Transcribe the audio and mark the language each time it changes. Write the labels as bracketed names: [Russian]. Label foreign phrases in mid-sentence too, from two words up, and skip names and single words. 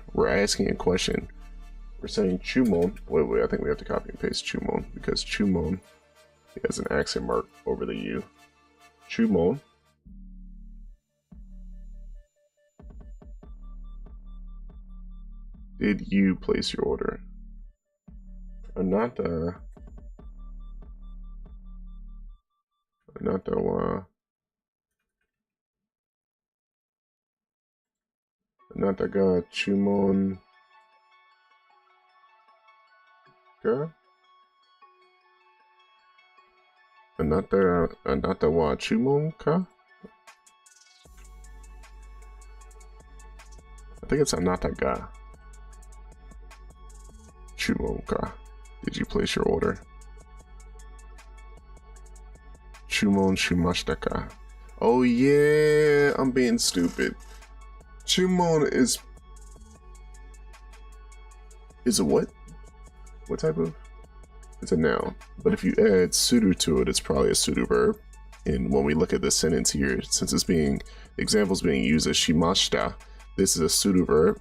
[English] We're asking a question. We're saying chumon. Wait, I think we have to copy and paste chumon because chumon has an accent mark over the U. Chumon. Did you place your order? [Japanese] あなたは あなたが 注文が? あなたは 注文か? [English] I think it's [Japanese] あなたが 注文か. [English] Did you place your order? [Japanese] 注文 しました か? [English] Oh yeah, I'm being stupid. Chumon is a what? What type of? It's a noun. But if you add suru to it, it's probably a pseudo verb. And when we look at the sentence here, since it's being examples being used as shimashita, this is a pseudo verb.